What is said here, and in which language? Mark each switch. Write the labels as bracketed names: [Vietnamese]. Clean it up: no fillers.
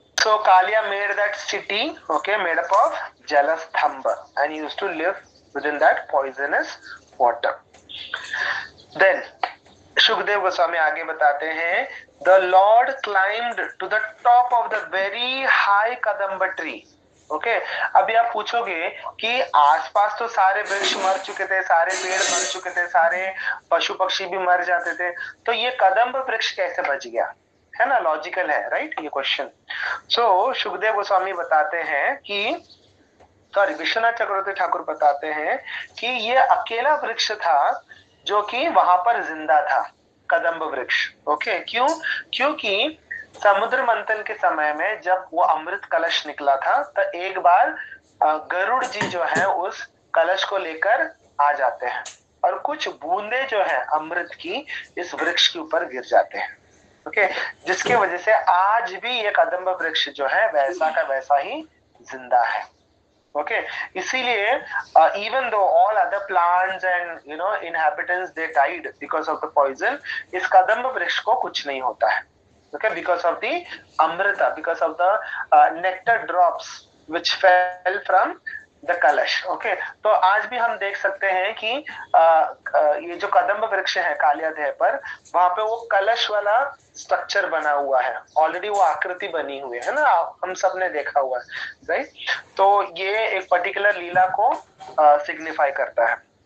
[English] So Kalia made that city, okay, made up of Jalastambha, and he used to live within that poisonous water. Then Shukdev Goswami [Hindi] आगे बताते हैं, [English] the Lord climbed to the top of the very high Kadamba tree. [Hindi] Okay अभी आप पूछोगे कि आसपास तो सारे वृक्ष मर चुके थे, सारे पेड़ मर चुके थे, सारे पशु पक्षी भी मर जाते थे, तो ये कदम्ब वृक्ष कैसे बच गया? है ना, लॉजिकल है राइट ये क्वेश्चन। सो सुखदेव गोस्वामी बताते हैं कि, सॉरी विश्वनाथ चक्रवर्ती ठाकुर बताते हैं कि ये अकेला वृक्ष था जो कि वहां पर जिंदा था, कदम्ब वृक्ष। ओके क्यों? क्योंकि समुद्र मंथन के समय में जब वो अमृत कलश निकला था तो एक बार गरुड़ जी जो है उस कलश को लेकर आ जाते हैं और कुछ बूंदे जो है अमृत की इस वृक्ष के ऊपर गिर जाते हैं। ओके जिसकी वजह से आज भी ये कदम्ब वृक्ष जो है वैसा का वैसा ही जिंदा है। ओके इसीलिए [English] even though all other plants and inhabitants they died because of the poison, [Hindi] इस कदम्ब वृक्ष को कुछ नहीं होता है। [English] okay because of the amrita, because of the nectar drops which fell from the kalash. [Hindi] ओके तो आज भी हम देख सकते हैं कि ये जो कदम्ब वृक्ष है कालियादेह पर, वहां पे वो कलश वाला स्ट्रक्चर बना हुआ है, ऑलरेडी वो आकृति बनी हुई है ना, हम सब ने देखा हुआ है राइट। तो ये एक पर्टिकुलर लीला को सिग्निफाई करता है।